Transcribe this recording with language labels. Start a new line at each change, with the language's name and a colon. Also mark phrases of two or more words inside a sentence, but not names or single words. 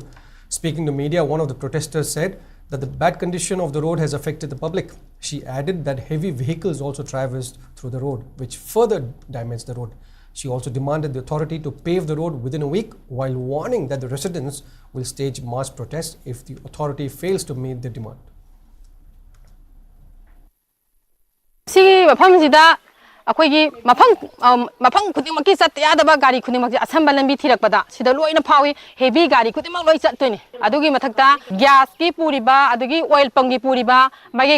English: Speaking to media, one of the protesters said that the bad condition of the road has affected the public. She added that heavy vehicles also traversed through the road, which further damaged the road. She also demanded the authority to pave the road within a week, while warning that the residents will stage mass protests if the authority fails to meet the demand.
Manipuri: ꯑꯩꯈꯣꯏꯒꯤ ꯃꯐꯝ ꯈꯨꯗꯤꯡꯃꯛꯀꯤ ꯆꯠꯇ ꯌꯥꯗꯕ ꯒꯥꯔꯤ ꯈꯨꯗꯤꯡꯃꯛꯁꯦ ꯑꯁꯝꯕ ꯂꯝꯕꯤ ꯊꯤꯔꯛꯄꯗ ꯁꯤꯗ ꯂꯣꯏꯅ ꯐꯥꯎꯏ ꯍꯦꯚꯤ ꯒꯥꯔꯤ ꯈꯨꯗꯤꯡꯃꯛ ꯂꯣꯏ ꯆꯠꯇꯣꯏꯅꯤ ꯑꯗꯨꯒꯤ ꯃꯊꯛꯇ ꯒ꯭ꯌꯥꯁꯀꯤ ꯄꯨꯔꯤꯕ ꯑꯗꯒꯤ
English: oil pump
Manipuri: ꯄꯨꯔꯤꯕ ꯃꯥꯏꯀꯩ